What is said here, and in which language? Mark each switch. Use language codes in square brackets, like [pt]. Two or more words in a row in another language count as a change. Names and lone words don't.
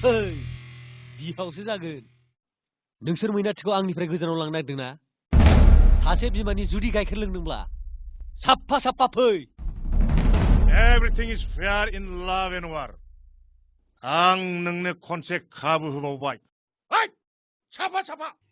[brx] बिहावसो जागोन नोंसोर मैनाथिखौ आंनिफ्राय गोजानाव लांनो नागिरदोंना सासे बिमानि जुदि गाइखेर लोंदोंब्ला साफा साफा फै [en] Everything is fair in love and war. [brx] आं नोंनो खनसे खाबु होबावबाय ओइ साफा साफा